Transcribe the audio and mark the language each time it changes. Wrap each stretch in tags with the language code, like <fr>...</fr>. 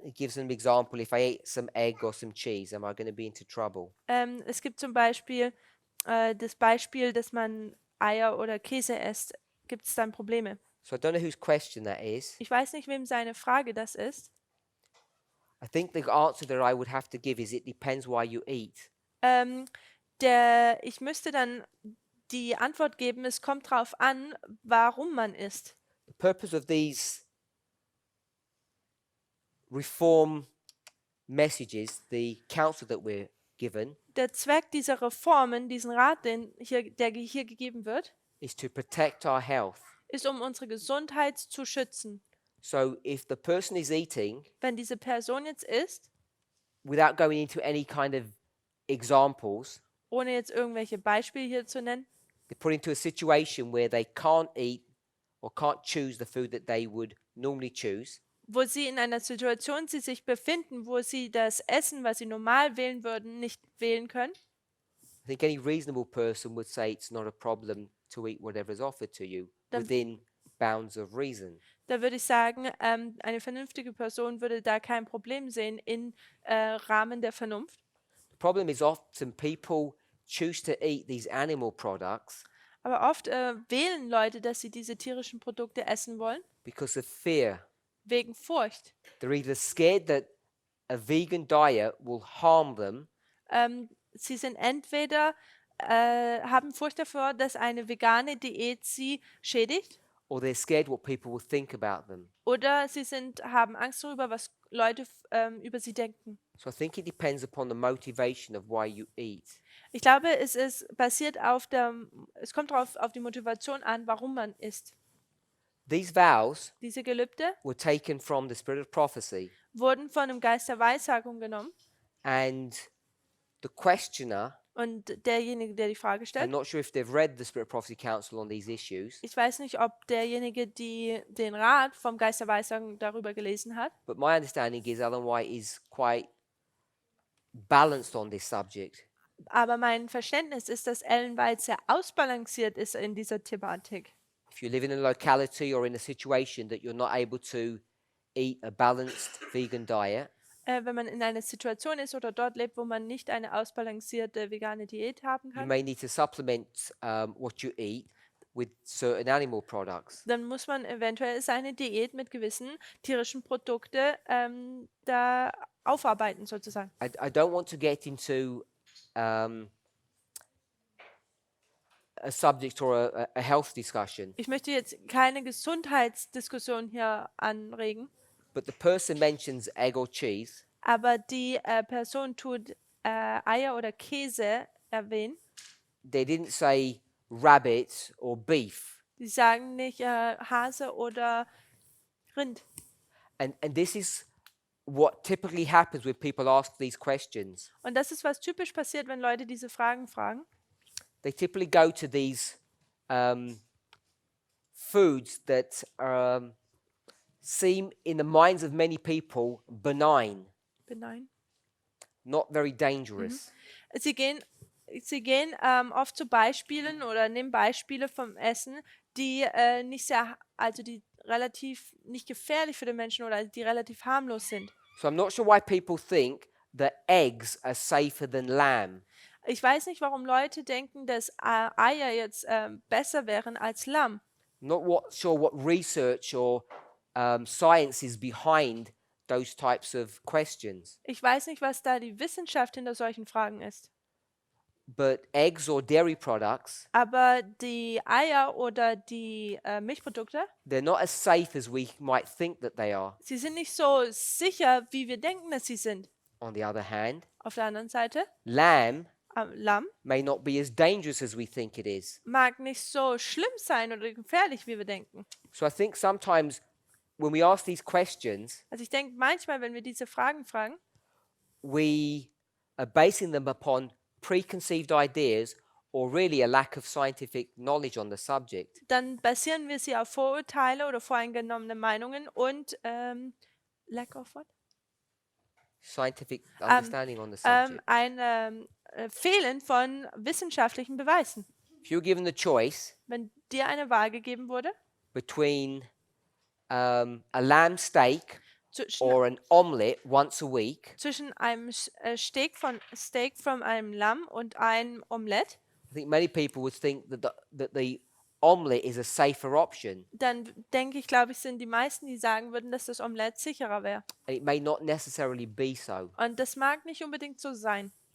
<en>It gives an example. If I eat some egg or some cheese, am I going to be into trouble?</en> <de>Es gibt zum Beispiel das Beispiel, dass man Eier oder Käse isst. Gibt es dann Probleme?</de> <en>So I don't know whose question that is.</en> <de>Ich weiß nicht, wem seine Frage das ist.</de> <en>I think the answer that I would have to give is it depends why you eat.</en> <de>Ähm, ich müsste dann die Antwort geben, es kommt darauf an, warum man isst.</de> <en>The purpose of these reform messages, the counsel that we're given,</en> <de>Der Zweck dieser Reformen, diesen Rat, der hier gegeben wird,</de> <en>is to protect our health.</en> <de>ist, um unsere Gesundheit zu schützen.</de> <en>So if the person is eating,</en> <de>Wenn diese Person jetzt isst,</de> <en>without going into any kind of examples,</en> <de>ohne jetzt irgendwelche Beispiele hier zu nennen,</de> <en>they're put into a situation where they can't eat or can't choose the food that they would normally choose,</en> <de>wo sie in einer Situation sich befinden, wo sie das Essen, was sie normal wählen würden, nicht wählen können,</de> <en>I think any reasonable person would say it's not a problem to eat whatever is offered to you</en> <de>Dann-</de> <en>within bounds of reason.</en> <de>da würde ich sagen, eine vernünftige Person würde da kein Problem sehen im Rahmen der Vernunft.</de> <en>The problem is often people choose to eat these animal products</en> <de>Aber oft wählen Leute, dass sie diese tierischen Produkte essen wollen,</de> <en>because of fear.</en> <de>wegen Furcht.</de> <en>They're either scared that a vegan diet will harm them,</en> <de>Sie sind entweder haben Furcht davor, dass eine vegane Diät sie schädigt,</de> <en>or they're scared what people will think about them.</en> <de>oder haben Angst darüber, was Leute über sie denken.</de> <en>So I think it depends upon the motivation of why you eat.</en> <de>Ich glaube, es kommt darauf auf die Motivation an, warum man isst.</de> <en>These vows</en> <de>Diese Gelübde</de> <en>were taken from the spirit of prophecy,</en> <de>wurden von einem Geist der Weissagung genommen</de> <en>and the questioner,</en> <de>und derjenige, der die Frage</de> <en>I'm</en> <de>stellt,</de> <en>not sure if they've read the Spirit of Prophecy Council on these issues,</en> <de>ich weiß nicht, ob derjenige, den Rat vom Geist der Weissagung darüber gelesen hat,</de> <en>but my understanding is Ellen White is quite balanced on this subject.</en> <de>aber mein Verständnis ist, dass Ellen White sehr ausbalanciert ist in dieser Thematik.</de> <en>If you live in a locality or in a situation that you're not able to eat a balanced vegan diet,</en> <de>Wenn man in einer Situation ist oder dort lebt, wo man nicht eine ausbalancierte vegane Diät haben</de> <en>you</en> <de>kann,</de> <en>may need to supplement what you eat with certain animal products.</en> <de>dann muss man eventuell seine Diät mit gewissen tierischen Produkten da aufarbeiten sozusagen.</de> <en>I don't want to get into a subject or a health discussion,</en> <de>Ich möchte jetzt keine Gesundheitsdiskussion hier anregen,</de> <en>but the person mentions egg or cheese.</en> <de>aber die Person tut Eier oder Käse erwähnen.</de> <en>They didn't say rabbit or beef.</en> <de>Die sagen nicht Hase oder Rind.</de> <en>And this is what typically happens when people ask these questions.</en> <de>Und das ist, was typisch passiert, wenn Leute diese Fragen fragen.</de> <en>They typically go to these foods that seem, in the minds of many people, benign, Benign. not very dangerous.</en> <de>Sie gehen oft zu Beispielen oder nehmen Beispiele vom Essen, die die relativ nicht gefährlich für den Menschen oder die relativ harmlos sind.</de> <en>So I'm not sure why people think that eggs are safer than lamb.</en> <de>Ich weiß nicht, warum Leute denken, dass Eier jetzt besser wären als Lamm.</de> <en>Sure what research or science is behind those types of questions.</en> <de>Ich weiß nicht, was da die Wissenschaft hinter solchen Fragen ist.</de> <en>But eggs or dairy products,</en> <de>Aber die Eier oder die Milchprodukte,</de> <en>they're not as safe as we might think that they are.</en> <de>sie sind nicht so sicher, wie wir denken, dass sie sind.</de> <en>On the other hand,</en> <de>Auf der anderen Seite,</de> <en>lamb</en> <de>Lamm</de> <en>may not be as dangerous as we think it is.</en> <de>mag nicht so schlimm sein oder gefährlich, wie wir denken.</de> <en>So I think sometimes when we ask these questions,</en> <de>Also ich denke manchmal, wenn wir diese Fragen fragen,</de> <en>we are basing them upon preconceived ideas or really a lack of scientific knowledge on the subject.</en> <de>dann basieren wir sie auf Vorurteile oder voreingenommene Meinungen und</de> <en>lack of what? scientific understanding on the subject.</en> <de>ein Fehlen von wissenschaftlichen Beweisen.</de> <en>If you were given the choice</en> <de>Wenn dir eine Wahl gegeben wurde</de> <en>between a lamb steak</en> <de>zwischen,</de> <en>or an omelette once a week,</en> <de>zwischen einem Steak von einem Lamm und einem Omelett,</de> <en>I think many people would think that the omelette is a safer option,</en> <de>dann denke ich, glaube ich, sind die meisten, die sagen würden, dass das Omelett sicherer wäre.</de> <en>and it may not necessarily be so.</en> <de>Und das mag nicht unbedingt so sein.</de>